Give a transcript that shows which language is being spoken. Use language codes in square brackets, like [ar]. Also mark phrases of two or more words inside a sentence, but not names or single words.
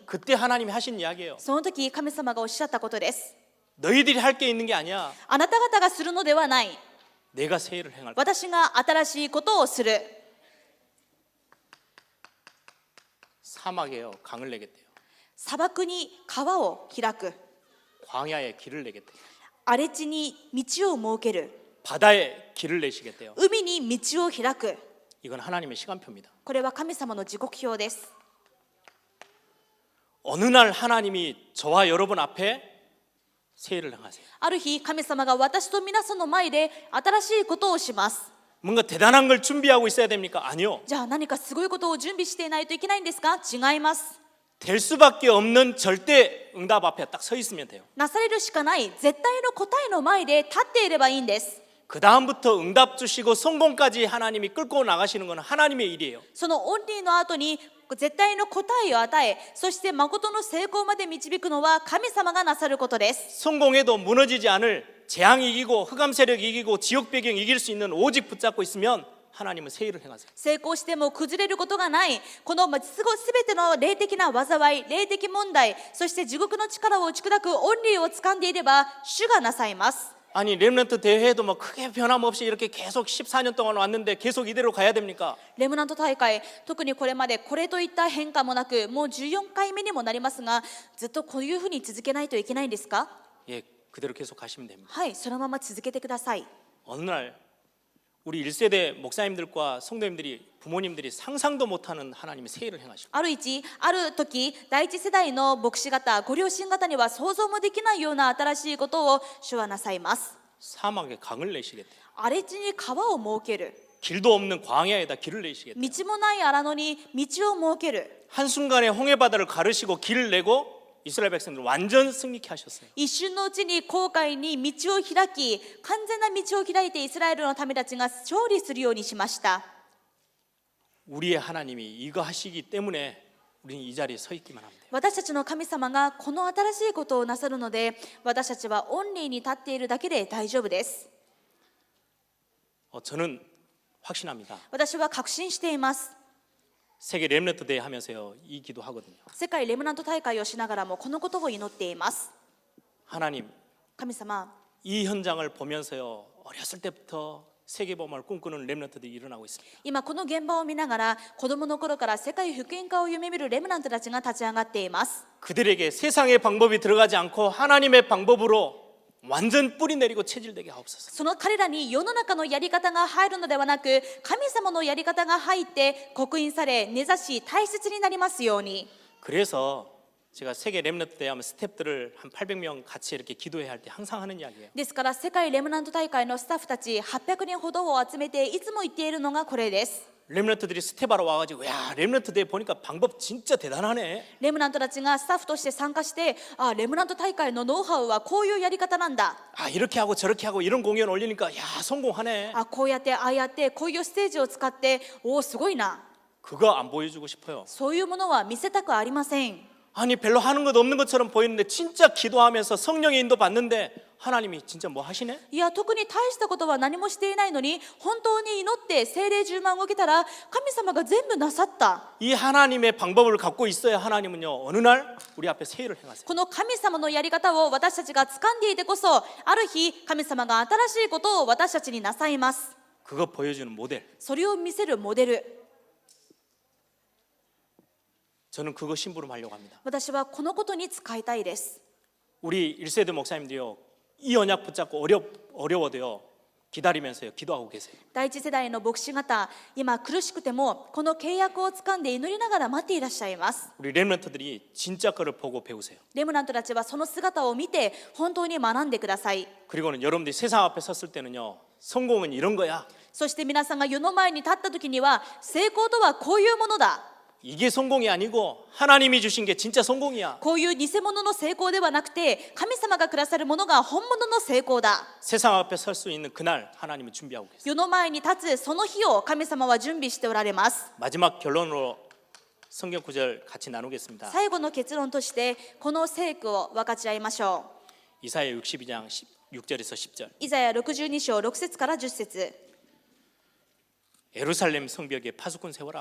[ko] 그때 하나님이 하신 이야기예요. [ja] その時神様がおっしゃったことです。 [ko] 너희들이 할 게 있는 게 아니야. [ja] あなた方がするのではない。 [ko] 내가 새 일을 행할 거야. [ja] 私が新しいことをする。 [ko] 사막에요 강을 내겠대요. [ja] 砂漠に川を開く。 [ko] 광야에 길을 내겠대요. [ja] 荒れ地に道を設ける。 [ko] 바다에 길을 내시겠대요. [ja] 海に道を開く。 [ko] 이건 하나님의 시간표입니다. [ja] これは神様の時刻表です。 [ko] 어느 날 하나님이 저와 여러분 앞에 새 일을 행하세요. [ja] ある日神様が私と皆さんの前で新しいことをします。 [ko] 뭔가 대단한 걸 준비하고 있어야 됩니까? 아니요. [ja] じゃあ何かすごいことを準備していないといけないんですか？違います。 [ko] 될 수밖에 없는 절대 응답 앞에 딱 서 있으면 돼요. [ja] なされるしかない絶対の答えの前で立っていればいいんです。 [ko] 그 다음부터 응답 주시고 성공까지 하나님이 끌고 나가시는 것은 하나님의 일이에요. [ja] そのオンリーの後に絶対の答えを与え、そして誠の成功まで導くのは神様がなさることです。 [ko] 성공해도 무너지지 않을 재앙 이기고 흑암 세력 이기고 지옥 배경 이길 수 있는 오직 붙잡고 있으면 하나님은 새 일을 행하세요. [ja] 成功しても崩れることがない、このすべての霊的な災い、霊的問題、そして地獄の力を打ち砕くオンリーを掴んでいれば主がなさいます。 [ko] 아니 렘넌트 대회도 뭐 크게 변함없이 이렇게 계속 14년 동안 왔는데 계속 이대로 가야 됩니까? [ja] レムナント大会、特にこれまでこれといった変化もなく、もう14回目にもなりますが、ずっとこういうふうに続けないといけないんですか？ [ko] 예, 그대로 계속 가시면 됩니다. [ja] はい、そのまま続けてください。 [ko] 어느 날 우리 1세대 목사님들과 성도님들이 부모님들이 상상도 못하는 하나님의 새 일을 행하시고 [ja] ある時、第一世代の牧師方、ご両親方には想像もできないような新しいことを主はなさいます。 [ko] 사막에 강을 내시겠대요. [ja] 荒れ地に川を設ける。 [ko] 길도 없는 광야에다 길을 내시겠대요. [ja] 道もない荒野に道を設ける。 [ko] 한순간에 홍해바다를 가르시고 길을 내고 이스라엘 백성들 완전 승리케 하셨어요. [ja] 一瞬のうちに紅海に道を開き、完全な道を開いてイスラエルの民たちが勝利するようにしました。 [ko] 우리의 하나님이 이거 하시기 때문에 우리는 이 자리에 서 있기만 합니다. [ja] 私たちの神様がこの新しいことをなさるので、私たちはオンリーに立っているだけで大丈夫です。 [ko] 저는 확신합니다. [ja] 私は確信しています。 [ko] 세계 렘넌트 대회 하면서요 이 기도하거든요. [ja] 世界レムナント大会をしながらもこのことを祈っています。 [ko] 하나님, [ja] 神様、 [ko] 이 현장을 보면서요 어렸을 때부터 세계복음을 꿈꾸는 렘넌트들이 일어나고 있습니다. [ja] 今この現場を見ながら子供の頃から世界福音化を夢見るレムナントたちが立ち上がっています。 [ko] 그들에게 세상의 방법이 들어가지 않고 하나님의 방법으로 완전 뿌리 내리고 체질되게 하옵소서. [ja] その彼らに世の中のやり方が入るのではなく、神様のやり方が入って刻印され根ざし大切になりますように。 [ko] 그래서 제가 세계 렘넌트 대회 하면 스태프들을 한 800명 같이 이렇게 기도회할 때 항상 하는 이야기예요. [ja] ですから世界レムナント大会のスタッフたち800人ほどを集めていつも言っているのがこれです。 [ko] 렘넌트들이 스텝하러 와가지고 야 렘넌트 대회 보니까 방법 진짜 대단하네. [ja] レムナントたちがスタッフとして参加して、あ、レムナント大会のノウハウはこういうやり方なんだ。 [ko] 아 이렇게 하고 저렇게 하고 이런 공연 올리니까 야 성공하네. [ja] あ、こうやってああやってこういうステージを使って、おおすごいな。 [ko] 그거 안 보여주고 싶어요. [ja] そういうものは見せたくありません。 [ko] 아니 별로 하는 것 없는 것처럼 보이는데 진짜 기도하면서 성령의 인도 받는데 하나님이 진짜 뭐 하시네? [ja] いや特に大したことは何もしていないのに本当に祈って聖霊充満を受けたら神様が全部なさった。 [ko] 이 하나님의 방법을 갖고 있어야 하나님은요 어느 날 우리 앞에 새 일을 행하세요. [ja] この神様のやり方を私たちが掴んでいてこそ、ある日神様が新しいことを私たちになさいます。 [ko] 그거 보여주는 모델. [ja] それを見せるモデル。 [ko] 저는 그거 심부름하려고 합니다. [ja] 私はこのことに使いたいです。 [ko] 우리 1세대 목사님들이요 이 언약 붙잡고 어려워도요 기다리면서요 기도하고 계세요. [ja] 第一世代の牧師方、今苦しくてもこの契約を掴んで祈りながら待っていらっしゃいます。 [ko] 우리 렘넌트들이 진짜 거를 보고 배우세요. [ja] レムナントたちはその姿を見て本当に学んでください。 [ko] 그리고는 여러분들이 세상 앞에 섰을 때는요 성공은 이런 거야. [ja] そして皆さんが世の前に立った時には、成功とはこういうものだ。 [ko] 이게 성공이 아니고 하나님이 주신 게 진짜 성공이야. [ja] こういう偽物の成功ではなくて、神様がくださるものが本物の成功だ。 [ko] 세상 앞에 설 수 있는 그날 하나님은 준비하고 계세요. [ja] 世の前に立つその日を神様は準備しておられます。 [ko] 마지막 결론으로 성경 구절 같이 나누겠습니다. [ja] 最後の結論としてこの聖句を分かち合いましょう。 [ko] 이사야 62장 6절에서 10절. [ja] イザヤ62章6節から10節。 [ko] 예루살렘 성벽에 파수꾼 세워라.